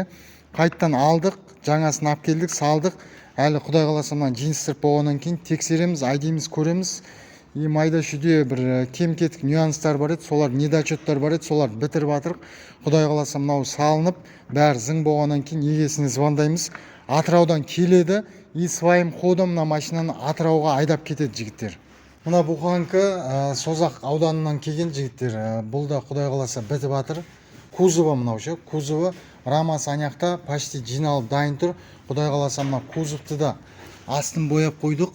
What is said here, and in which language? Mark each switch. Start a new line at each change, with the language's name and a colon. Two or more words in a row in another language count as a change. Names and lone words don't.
Kazakh: Қайттан алдық, жаңасын алып келдік, салдық. Әлі Құдай қаласа мына жинстырып болғаннан кейін тексереміз, айдейміз, көреміз. И майда шүйде бір кем-кетік нюанстар бар еді, солар недочеттар бар еді, солар бітіріп атырық. Құдай қаласа мынау салынып, бәрі зың болғаннан кейін егесіне звондаймыз. Атыраудан келеді,
Russian: и своим ходом
Kazakh: мына машинаны Атырауға айдап кетеді жігіттер. Мына буханка Созақ ауданынан келген жігіттер. Бұл да Құдай қаласа бітіп атыр. Кузовы мынау ше, кузовы рамасы аяқта почти жиналып дайын тұр. Құдай қаласа мына кузовты да астын бояп қойдық.